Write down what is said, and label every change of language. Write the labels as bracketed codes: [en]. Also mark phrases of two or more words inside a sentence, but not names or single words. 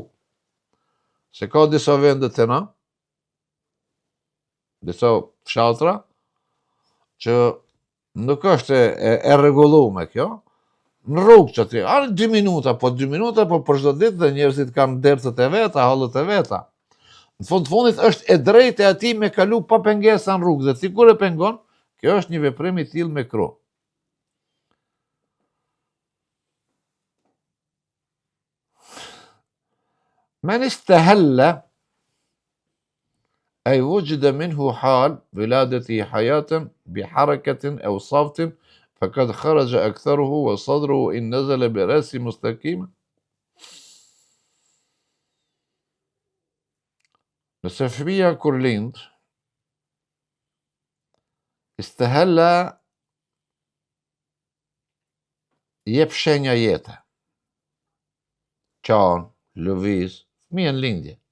[sq] Se ka disa vendet të na, disa fshatra, që nuk është e rregulluar kjo, në rrugë që ti, 2 minuta, po 2 minuta, po për çdo ditë dhe njerëzit kanë dercët e veta, hallët e veta. Në fund fundit është e drejtë e atij me kalu pa pengesa në rrugë, dhe ti kur e pengon, kjo është një veprim i tillë mekruh. [ar] من استهل أي وجد منه حال ولادته حياة بحركة أو صوت فقد خرج أكثره وصدره إن نزل برأس مستقيم. [sq] Nëse fëmija kur lind, istehella jep shenja jete. Qanë, lëviz, fëmija në lindje.